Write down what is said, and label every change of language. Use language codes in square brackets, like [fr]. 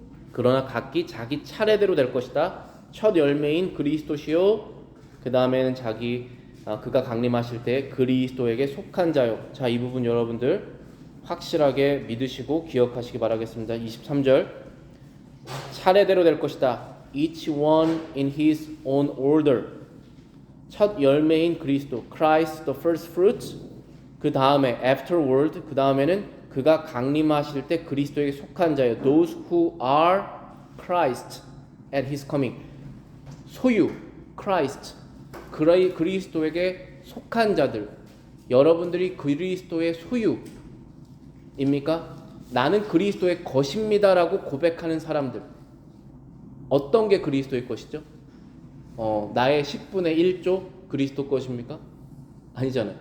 [ko] 그러나 각기 자기 차례대로 될 것이다. 첫 열매인 그리스도시요, 그 다음에는 그가 강림하실 때 그리스도에게 속한 자요. 자, 이 부분 여러분들 확실하게 믿으시고 기억하시기 바라겠습니다. 23절 차례대로 될 것이다. [en] Each one in his own order. [ko] 첫 열매인 그리스도, [en] Christ the first fruits. [ko] 그 다음에 afterward, 그 다음에는 그가 강림하실 때 그리스도에게 속한 자요. [en] Those who are Christ at his coming. [ko] 소유, Christ. 그리스도에게 속한 자들. 여러분들이 그리스도의 소유입니까? 나는 그리스도의 것입니다라고 고백하는 사람들. 어떤 게 그리스도의 것이죠? 나의 10분의 1조 그리스도 것입니까? 아니잖아요.